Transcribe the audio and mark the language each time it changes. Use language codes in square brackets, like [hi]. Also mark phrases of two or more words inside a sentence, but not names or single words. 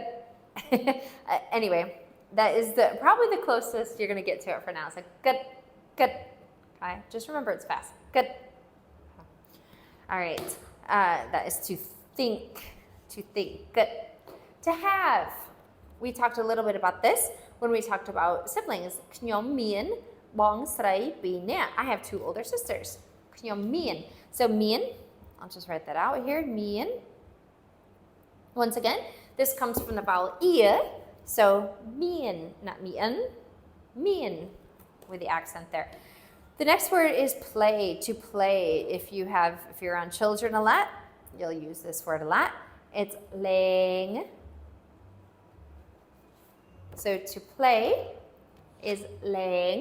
[en] Anyway, that is probably the closest you're going to get to it for now. It's like good. Okay, just remember it's fast. Good. All right, that is to think, good. To have, we talked a little bit about this. when we talked about siblings. [km] ខ្ញុំមានបងស្រីពីរនាក់ [en] I have two older sisters. ខ្ញុំមាន so មាន I'll just write that out here មាន once again this comes from the vowel ear so មាន not មាន មាន with the accent there. The next word is play, to play. If you're around children a lot, you'll use this word a lot. It's laying. So to play is laying.